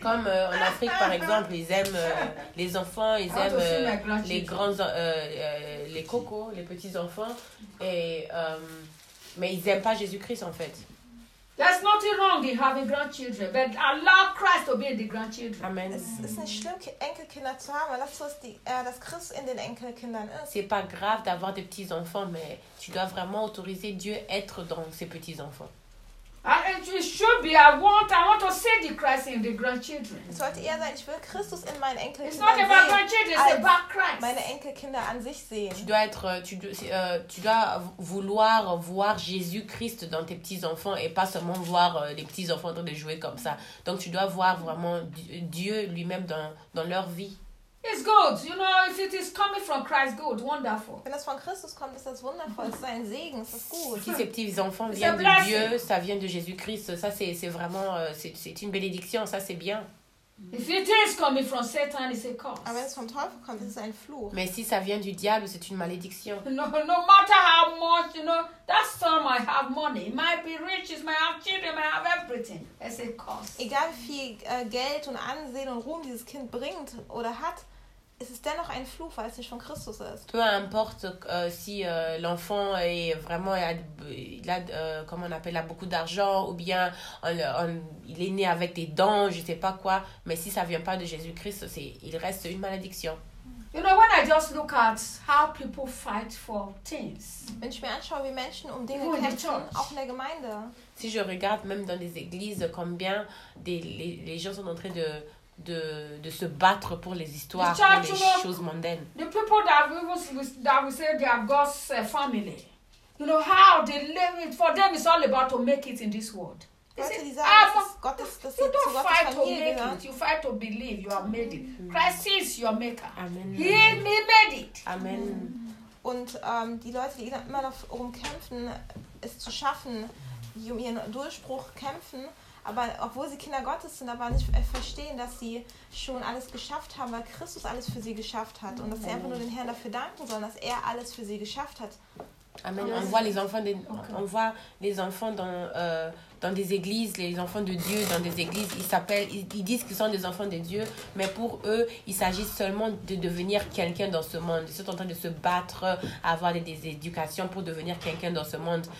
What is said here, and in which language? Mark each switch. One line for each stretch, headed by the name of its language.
French: Comme en Afrique par exemple, ils aiment les enfants, ils aiment les grands, les cocos, les petits enfants, et mais ils aiment pas Jésus Christ en fait.
English: There's nothing wrong in having grandchildren, but allow Christ to be in the grandchildren. Amen.
German: Es ist nicht schlimm, Enkelkinder zu haben, aber lass uns dass Christ in den Enkelkindern ist.
French: C'est pas grave d'avoir des petits enfants, mais tu dois vraiment autoriser Dieu être dans ces petits enfants.
English: And it should be I want to see the Christ in the grandchildren.
German: Sollte eher sein, ich will Christus in meinen Enkelkindern sehen.
English: It's not about grandchildren, it's about Christ.
German: Meine Enkelkinder an sich sehen.
French: Tu dois vouloir voir Jésus Christ dans tes petits enfants et pas seulement voir les petits enfants en train de jouer comme ça. Donc tu dois voir vraiment Dieu lui-même dans leur vie.
English: It's good, you know, if it is coming from Christ, good, wonderful.
German: Wenn es von Christus kommt, ist das wundervoll, ist ein Segen, ist gut.
French: Si ces petits enfants viennent de Dieu, ça vient de Jésus-Christ, ça c'est vraiment, c'est une bénédiction, ça c'est bien.
English: If it is coming from Satan, it's a curse.
German: Aber wenn es vom Teufel kommt, ist es ein Fluch.
French: Mais si ça vient du diable, c'est une malédiction.
English: No matter how much, you know, that son might have money, might be rich, might have children, might have everything, it's a curse.
German: Egal wie viel Geld und Ansehen und Ruhm dieses Kind bringt oder hat, es ist dennoch ein Fluch, weil es nicht von Christus ist.
French: Peu importe si l'enfant est vraiment il a beaucoup d'argent ou bien il est né avec des dents, je sais pas quoi, mais si ça vient pas de Jésus-Christ, il reste une malédiction.
English: You know, when I just look at how people fight for things.
German: Wenn ich mir anschaue, wie Menschen um Dinge kämpfen, auch in der Gemeinde.
French: Si je regarde même dans les églises combien les gens sont en train de se battre pour les histoires,
English: the church,
French: pour les choses mondaines.
English: The people that we say they are God's family. You know how they live it. For them, it's all about to make it in this world. You don't fight to make it. You fight to believe you are made it. Christ is your maker. Amen. He made it. Amen.
German: Und die Leute, die immer noch rumkämpfen, es zu schaffen, die um ihren Durchbruch kämpfen, aber obwohl sie Kinder Gottes sind, aber nicht verstehen, dass sie schon alles geschafft haben, weil Christus alles für sie geschafft hat. Und dass sie einfach nur den Herrn dafür danken sollen, dass er alles für sie geschafft hat. Amen.
French: On voit les enfants, on voit les enfants dans des églises, les enfants de Dieu dans des églises, ils disent qu'ils sont des enfants de Dieu, mais pour eux, il s'agit seulement de devenir quelqu'un dans ce monde. Ils sont en train de se battre, avoir des éducations pour devenir quelqu'un dans ce monde.